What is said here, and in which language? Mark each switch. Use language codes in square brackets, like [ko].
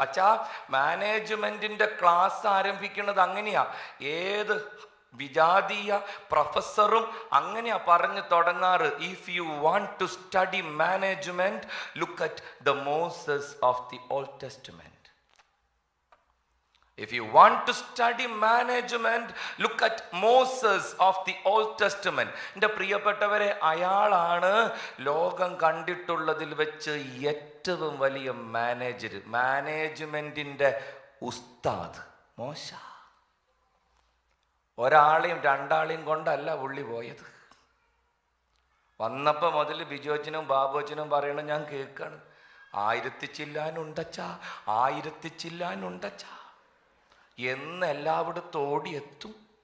[ml] അച്ഛാ, മാനേജ്മെന്റിന്റെ ക്ലാസ് ആരംഭിക്കുന്നത് അങ്ങനെയാ. ഏത് വിജാതീയ പ്രൊഫസറും അങ്ങനെയാ പറഞ്ഞു തുടങ്ങാറ്. [en] If you want to study management, look at the Moses of the Old Testament. If you want to study management, look at Moses of the Old Testament. [ml] എൻ്റെ പ്രിയപ്പെട്ടവരെ, അയാളാണ് ലോകം കണ്ടിട്ടുള്ളതിൽ വെച്ച് ഏറ്റവും വലിയ മാനേജർ, മാനേജ്മെന്റിന്റെ ഉസ്താദ് മോശ. ഒരാളെയും രണ്ടാളെയും കൊണ്ടല്ല പുള്ളി പോയത്. വന്നപ്പോൾ മുതൽ ബിജോച്ചനും ബാബോച്ചനും പറയണം, ഞാൻ കേൾക്കാണ്, 1000 ചില്ലാനുണ്ടച്ചാ, 1000 ചില്ലാനുണ്ടച്ചാ എന്ന് എല്ലായിടത്തും ഓടിയെത്തും.